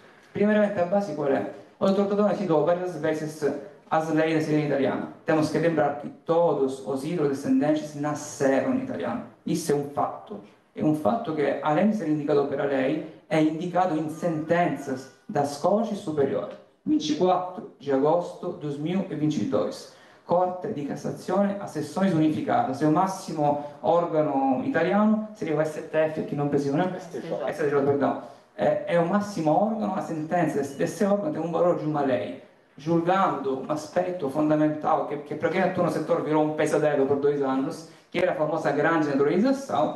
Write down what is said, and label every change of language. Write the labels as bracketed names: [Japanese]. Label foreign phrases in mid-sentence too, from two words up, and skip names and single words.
[Portuguese] Primeiramente, a base qual é? O tratatore citou várias vezes as leis da cidadania italiana. Temos que lembrar que todos os hidrodescendentes nasceram em italiano. Isso é um fato. É um fato que, além de ser indicado pela lei, é indicado em sentenças das Cortes Superiori. 24 de agosto de 2022. Corte di Cassazione a seções unificadas. O máximo órgão italiano seria o STF, que não precisa, né? STJ, perdão. É o máximo órgão, a sentença desse órgão tem um valor de uma lei, julgando um aspecto fundamental que para quem atua no setor virou um pesadelo por 2 anos, que era a famosa grande naturalizzação.